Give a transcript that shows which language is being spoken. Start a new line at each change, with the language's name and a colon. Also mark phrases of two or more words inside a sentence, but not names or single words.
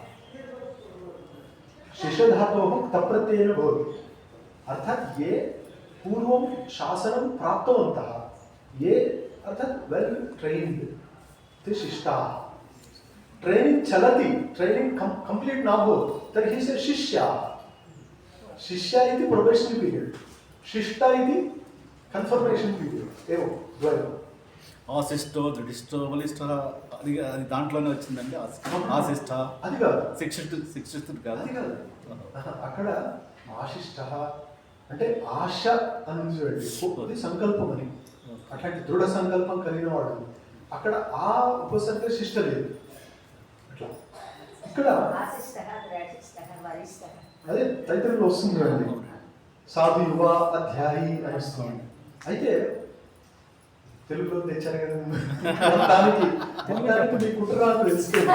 Sanskrit: शिष्यधातोः तप्रत्ययेन भवति अर्थात् ये पूर्वं शासनं प्राप्तवन्तः ये अर्थात्
English: well trained
Sanskrit: ते शिष्टाः। ट्रेनिंग चलति
English: training complete
Sanskrit: न भवति तर्हि से शिष्याः। शिष्या इति
English: probationary period
Sanskrit: शिष्टा इति
English: confirmation period
Sanskrit: एवं द्वयम् ఆశిష్టో దృఢిష్టో బలిష్టో
Telugu: అది అది దాంట్లోనే వచ్చిందండి ఆశిష్ట అది కాదు శిక్షితుడు కాదు అది కాదు అక్కడ ఆశిష్ట అంటే ఆశ అని చూడండి సంకల్పం అని అట్లాంటి దృఢ సంకల్పం కలిగిన వాడు అక్కడ ఆ ఉపసర్గ శిష్ట లేదు అట్లా ఇక్కడ అదే తైత్రంలో వస్తుంది కదండి
Sanskrit: సాధు యువ అధ్యాయి
Telugu: అని వస్తుంది అయితే తెలుగులో తెచ్చారు కదా మొత్తానికి మీ కుట్రాలు తెలిసిపోయింది